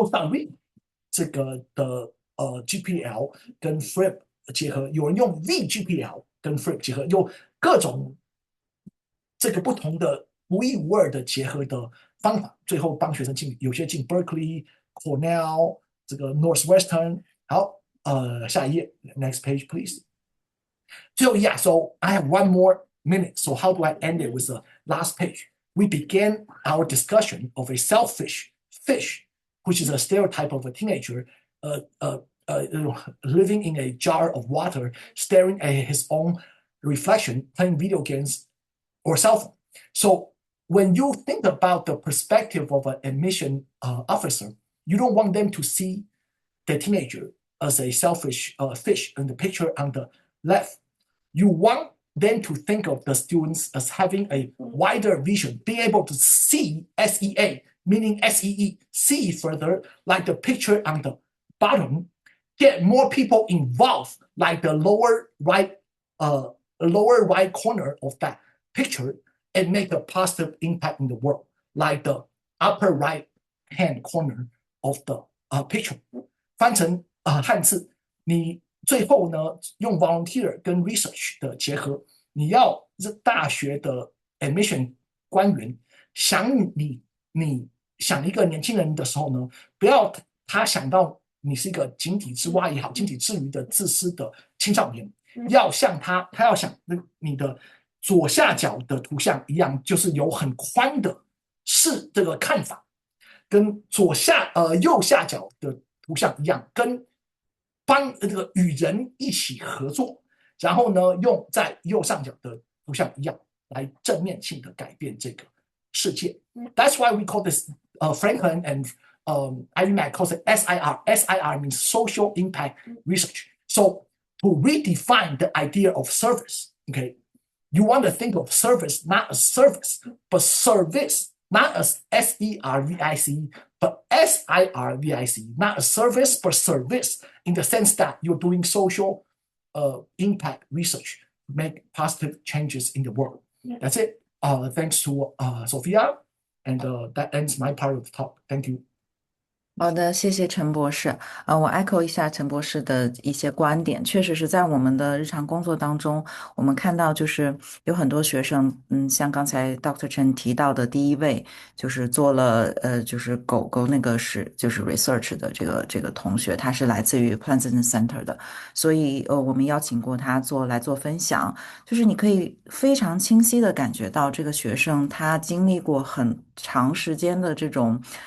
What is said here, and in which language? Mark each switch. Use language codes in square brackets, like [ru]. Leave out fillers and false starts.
[zh] read 这个的GPL 跟 FRIP 结合，有人用 VGPL 跟 FRIP 结合，有各种这个不同的独一无二的结合的方法，最后帮学生进，有些进 Berkeley、Cornell 这个 Northwestern。好，下一页 [en] ，next page please。 [zh] 最后 [en] so I have 1 more minute. So how do I end it with the last page? We began our discussion of a selfish fish, which is a stereotype of a teenager living in a jar of water, staring at his own reflection, playing video games or cell phone. So when you think about the perspective of an admission officer, you don't want them to see the teenager as a selfish fish in the picture on the left. You want them to think of the students as having a wider vision, being able to see SEA, meaning SEE, see further, like the picture on the bottom, get more people involved, like the lower right corner of that picture, and make a positive impact in the world, like the upper right hand corner of the picture. [zh] 翻成汉字，你最后呢用 volunteer 跟 research 的结合，你要大学的 admission 官员想你想一个年轻人的时候呢，不要他想到你是一个井底之蛙也好，井底之鱼的自私的青少年，要像他要想你的左下角的图像一样，就是有很宽的这个看法，跟右下角的图像一样，跟这个与人一起合作，然后呢用在右上角的图像一样来正面性的改变这个世界。 [en] That's why we call this Franklin and IvyMax calls it SIR. SIR means social impact research. So to redefine the idea of service, okay, you want to think of service not as service, but service not as SERVIC, but SIRVIC, not a service, but service, in the sense that you're doing social impact research, make positive changes in the world. That's it. Thanks to Sophia, and that ends my part of the talk. Thank you. [zh] 好的，谢谢陈博士。我 echo 一下陈博士的一些观点，确实是在我们的日常工作当中，我们看到就是有很多学生，像刚才 Dr. Chen 提到的第一位，就是做了就是狗狗那个就是 research 的这个同学，他是来自于 Pleasant Center 的，所以我们邀请过他来做分享，就是你可以非常清晰的感觉到这个学生他经历过很长时间的这种